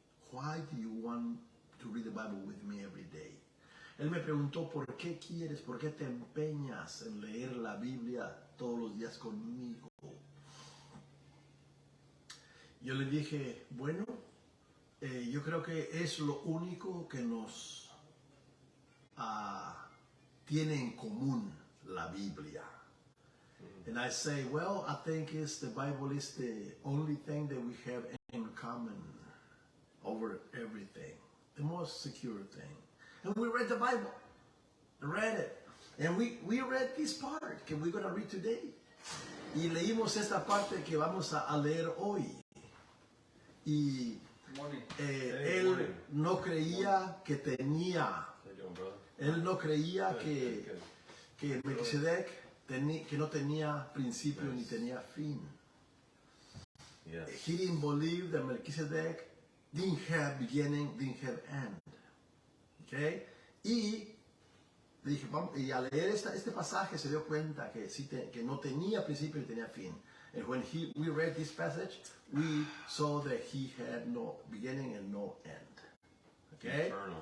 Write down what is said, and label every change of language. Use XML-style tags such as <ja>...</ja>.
<en>Why do you want to read the Bible with me every day?</en> <es>Él me preguntó, ¿por qué quieres, por qué te empeñas en leer la Biblia todos los días conmigo? Yo le dije, bueno, yo creo que es lo único que nos tiene en común la Biblia.</es> <en>And I say, well, I think the Bible is the only thing that we have in common. over everything. The most secure thing. And we read the Bible. Read it. And we read this part que we're going to read today.</en> <es>Y leímos esta parte que vamos a leer hoy. Y él no creía que tenía, él no creía que Melquisedec que no tenía principio ni tenía fin.</es> <en>He didn't believe that Melquisedec didn't have beginning, didn't have end. Okay?</en> <es>Y al leer este pasaje se dio cuenta que no tenía principio ni tenía fin.</es> <en>And when we read this passage, we saw that he had no beginning and no end. Okay?</en>